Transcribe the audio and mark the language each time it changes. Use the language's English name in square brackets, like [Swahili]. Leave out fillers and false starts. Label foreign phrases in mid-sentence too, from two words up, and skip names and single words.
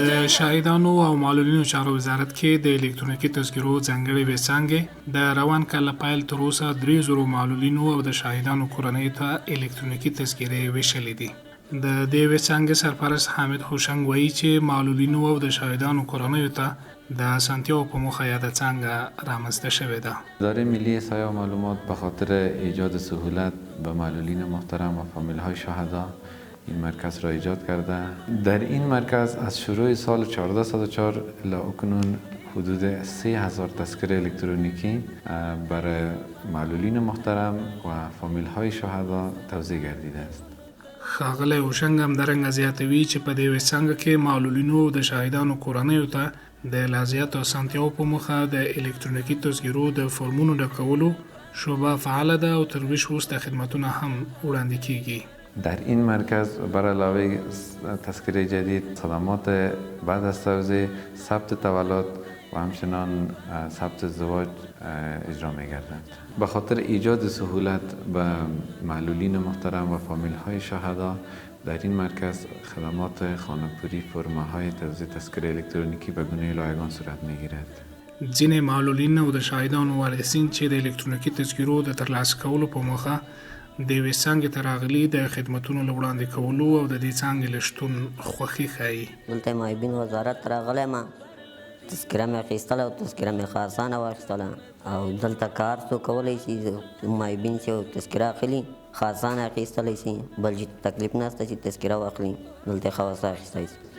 [Pashto] شاهدانو او معلولینو چارو وزارت کې د الکترونیکي تذکرو ځانګړي ویبسانګې د روان کال له پیل تر اوسه 3,000 معلولینو او د شاهدانو کورنیو ته الکترونیکي تذکرې ویشلې دي. د دې ویبسانګې سرپرست حامد هوشنګ وایي چې معلولینو او د شاهدانو کورنیو ته د اسانتیاو په موخه یاده څانګه رامنځته شوې ده. [Persian] اداره ملی احصایه و معلومات به خاطر ایجاد سهولت به معلولین محترم و فامیل‌های شهدا این مرکز را ایجاد کرده. در این مرکز از شروع سال 1404 الی اکنون حدود 3,000 تذکره الکترونیکی برای معلولین محترم و فامیل‌های شهدا توزیع گردیده است. [Pashto] ښاغلی هوشنګ همدارنګه زیاتوي چې په دې ویبسانګه کې معلولینو او د شاهدانو کورنیو ته د لا زیاتو اسانتیاو په موخه د الکترونیکي تذکرو د فورمونو ډکولو شعبه فعاله ده او تر ویش وروسته خدمتونه هم وړاندې کیږي. [Persian] در این مرکز بر علاوه تذکره جدید خدمات بعد از توزیع ثبت تولد و همچنان ثبت ازدواج اجرا می‌گردند. به خاطر ایجاد سهولت به معلولین محترم و فامیل‌های شهدا در این مرکز خدمات خانه‌پوری فرمه‌های توزیع تذکره الکترونیکی به گونه رایگان صورت می‌گیرد. [Pashto] ځینې معلولین او د شاهدانو وارثین چې د الکترونیکي تذکرو د ترلاسه کولو په موخه د یوې څانګې ته راغلي د خدمتونو له وړاندې کولو او د دې څانګې له شتون خوښي ښایي. دلته معیبین وزارت ته راغلی یم، تذکره مې اخیستله او تذکره مې ښه اسانه واخیستله او دلته کار څوک کولی شي معیبین چې تذکره اخلي ښه اسانه اخیستلی شي، بل چې تکلیف نشته چې تذکره واخلي دلته ښه وسه اخیستی شي.